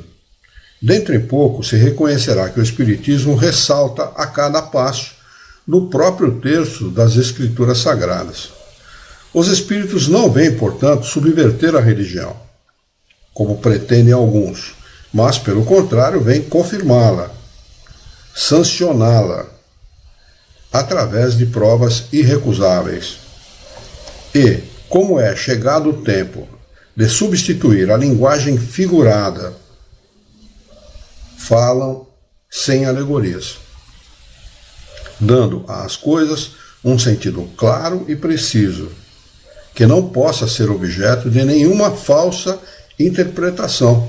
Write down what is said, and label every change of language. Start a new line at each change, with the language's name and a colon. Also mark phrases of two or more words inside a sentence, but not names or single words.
Portuguese: Dentro em pouco se reconhecerá que o Espiritismo ressalta a cada passo no próprio terço das Escrituras Sagradas. Os Espíritos não vêm, portanto, subverter a religião, como pretendem alguns, mas, pelo contrário, vem confirmá-la, sancioná-la, através de provas irrecusáveis. E, como é chegado o tempo de substituir a linguagem figurada, falam sem alegorias, dando às coisas um sentido claro e preciso, que não possa ser objeto de nenhuma falsa interpretação.